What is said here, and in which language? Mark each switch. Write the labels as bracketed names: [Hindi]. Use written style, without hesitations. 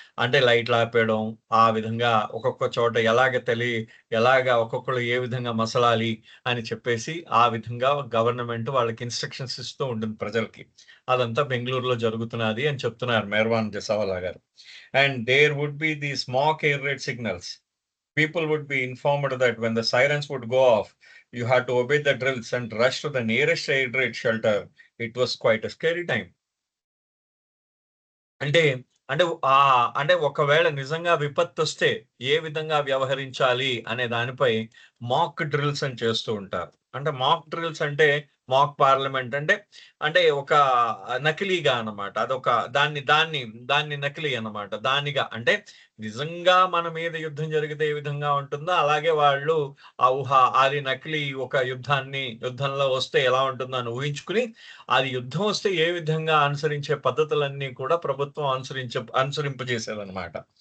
[Telugu] అంటే లైట్లు ఆపేయడం, ఆ విధంగా ఒక్కొక్క చోట ఎలాగా ఒక్కొక్కళ్ళు ఏ విధంగా మసలాలి అని చెప్పేసి, ఆ విధంగా గవర్నమెంట్ వాళ్ళకి ఇన్‌స్ట్రక్షన్స్ ఇస్తూ ఉంటుంది ప్రజలకి. అదంతా బెంగుళూరులో జరుగుతున్నది అని చెప్తున్నారు మెర్వాన్ జసావాలా గారు. [English] And there would be the smack air raid signals. People would be informed that when the sirens would go off, you had to obey the drills and rush to the nearest air raid shelter. It was quite a scary time. [Telugu] అంటే, అంటే అంటే ఒకవేళ నిజంగా విపత్తొస్తే ఏ విధంగా వ్యవహరించాలి అనే దానిపై మాక్ drills అని చేస్తూ ఉంటారు. అంటే మాక్ డ్రిల్స్ అంటే మాక్ పార్లమెంట్ అంటే, అంటే ఒక నకిలీగా అన్నమాట. అదొక దాన్ని దాన్ని దాన్ని నకిలీ అన్నమాట. దానిగా అంటే నిజంగా మన మీద యుద్ధం జరిగితే ఏ విధంగా ఉంటుందో అలాగే వాళ్ళు అది నకిలీ ఒక యుద్ధంలో వస్తే ఎలా ఉంటుందో అని ఊహించుకుని అది యుద్ధం వస్తే ఏ విధంగా అనుసరించే పద్ధతులన్నీ కూడా ప్రభుత్వం అనుసరింపజేసేదనమాట.